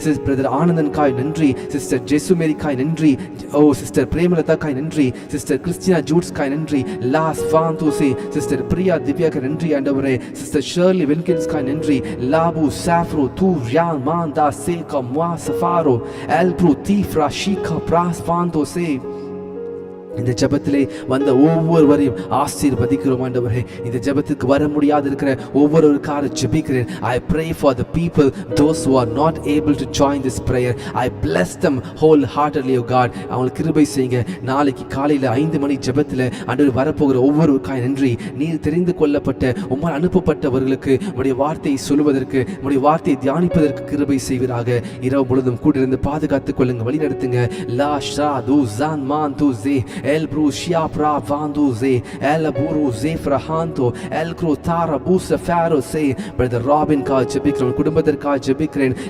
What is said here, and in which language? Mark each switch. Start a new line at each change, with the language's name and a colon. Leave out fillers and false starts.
Tamil: Brother ஆனந்தன்காய் நன்றி, sister ஜெசுமேரிக்காய் நன்றி, sister பிரேமலதாக்காய் நன்றி, சிஸ்டர் கிறிஸ்டினா ஜூட்ஸ்காய் நன்றி, லாஸ் ஃபாந்தோசே, சிஸ்டர் பிரியா திவ்யாக்கு நன்றி ஆண்டவரே, சிஸ்டர் ஷர்லி வில்கின்ஸ்காய் நன்றி, லாபு சாஃப்ரோ தூ யான் மாந்தா சேகா மா சஃபாரோ எல்ப்ரூ தீஃப்ரா ஷீகா பிராஸ் ஃபாந்தோசே. இந்த ஜெபத்திலே வந்த ஒவ்வொருவரையும் ஆசீர்வதிக்கிறோம் ஆண்டவரே. இந்த ஜெபத்துக்கு வர முடியாது இருக்கிற ஒவ்வொருவருக்காக ஜெபிக்கிறேன்.
English: I pray for the people, those who are not able to join this prayer. I bless them wholeheartedly, oh God.
Tamil: அவங்களுக்கு கிருபை செய்யுங்க. நாளைக்கு காலையில் 5 மணி ஜெபத்தில் ஆண்டவர் வரப்போகிற ஒவ்வொருவருக்காக நன்றி. நீர் தெரிந்து கொள்ளப்பட்ட உம்மால் அனுப்பப்பட்டவர்களுக்கு உடைய வார்த்தையை சொல்வதற்கு, உடைய வார்த்தையை தியானிப்பதற்கு கிருபை செய்வீராக. இரவு முழுதும் கூட்டிருந்து பாதுகாத்துக் கொள்ளுங்க, வழி நடத்துங்க. லா ஷா து ஜான் மான் து J El Brucia Pravanduze, El Buruze Frahanto, El Crotara Busa Faro say, Brother Robin Ka Jebikron, Kudumbader Ka Jebikren,